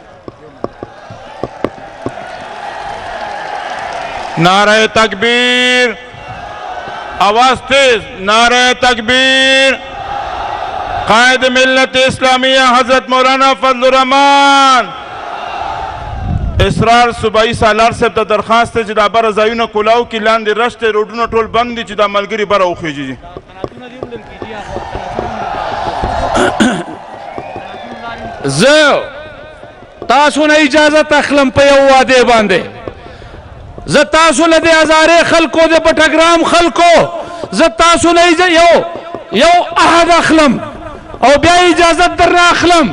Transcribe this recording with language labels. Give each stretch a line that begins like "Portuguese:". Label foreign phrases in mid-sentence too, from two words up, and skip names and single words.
Urdu: نعرہ تکبیر، آواز تیز، نعرہ تکبیر. قائد ملت اسلامیہ
Pashto: حضرت مولانا فضل الرحمان اسرار صوبائی سالار صاحب ته درخواست دی چې دا بره ځایونه کلاو کې لاندې رشته روډونه ټول بند دي چې دا ملګري بره وخیږي. زه تاسو نه اجازت اخلم په یو واده باندې. زه تاسو له دې هزارې خلکو د بټګرام خلکو زه تاسو نه یو عهد اخلم او بیا اجازت در نه اخلم.